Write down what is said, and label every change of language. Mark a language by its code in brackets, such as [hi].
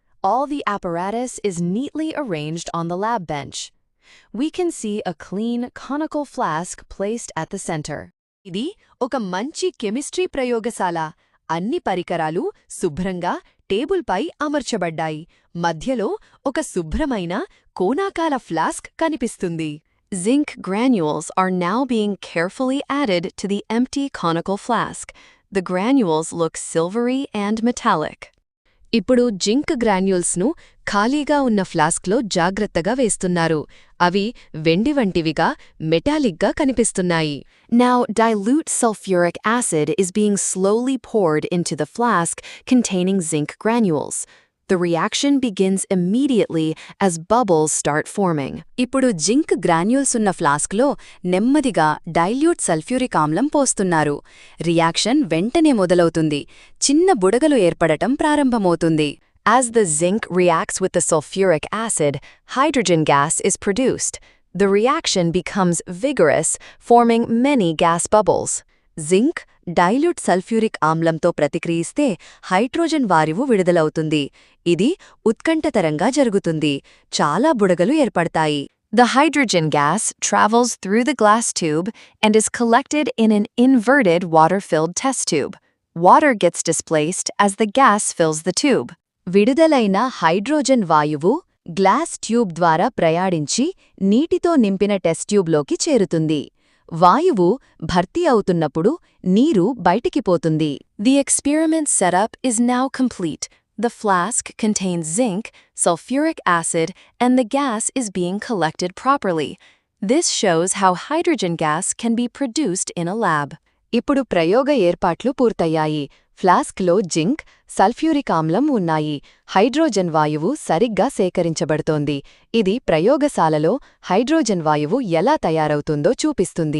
[en] All the apparatus is neatly arranged on the lab bench. We can see a clean, conical flask placed at the center. [te] ఇది ఒక మంచి chemistry ప్రయోగశాల. అన్ని పరికరాలు శుభ్రంగా టేబుల్పై అమర్చబడ్డాయి. మధ్యలో ఒక శుభ్రమైన కోనాకాల ఫ్లాస్క్ కనిపిస్తుంది. [en] Zinc granules are now being carefully added to the empty conical flask. The granules look silvery and metallic. [te] ఇప్పుడు జింక్ గ్రాన్యూల్స్ను ఖాళీగా ఉన్న ఫ్లాస్క్లో జాగ్రత్తగా వేస్తున్నారు. అవి వెండి వంటివిగా మెటాలిక్గా కనిపిస్తున్నాయి. [en] Now dilute sulfuric acid is being slowly poured into the flask containing zinc granules. The reaction begins immediately as bubbles start forming. [te] ఇప్పుడు zinc granules ఉన్న ఫ్లాస్క్లో నెమ్మదిగా డైల్యూట్ సల్ఫ్యూరిక్ ఆమ్లం పోస్తున్నారు. రియాక్షన్ వెంటనే మొదలవుతుంది. చిన్న బుడగలు ఏర్పడటం ప్రారంభమవుతుంది. [en] As the zinc reacts with the sulfuric acid, hydrogen gas is produced. The reaction becomes vigorous, forming many gas bubbles. [te] Zinc dilute sulphuric ఆమ్లంతో ప్రతిక్రియిస్తే hydrogen వాయువు విడుదలవుతుంది. ఇది ఉత్కంఠతరంగా జరుగుతుంది. చాలా బుడగలు ఏర్పడతాయి. [en] The hydrogen gas travels through the glass tube and is collected in an inverted water-filled test tube. Water gets displaced as the gas fills the tube. [te] విడుదలైన hydrogen వాయువు glass tube ద్వారా ప్రయాణించి నీటితో నింపిన టెస్ట్ ట్యూబ్లోకి చేరుతుంది. వాయువు భర్తీ అవుతున్నప్పుడు నీరు బయటికి పోతుంది. [en] The experiment setup is now complete. The flask contains zinc, sulfuric acid, and the gas is being collected properly. This shows how hydrogen gas can be produced in a lab. [te] ఇప్పుడు ప్రయోగ ఏర్పాట్లు పూర్తయ్యాయి. ఫ్లాస్క్లో జింక్, సల్ఫ్యూరిక్ ఆమ్లం ఉన్నాయి. Hydrogen వాయువు సరిగ్గా సేకరించబడుతోంది. ఇది ప్రయోగశాలలో హైడ్రోజన్ వాయువు ఎలా తయారవుతుందో చూపిస్తుంది.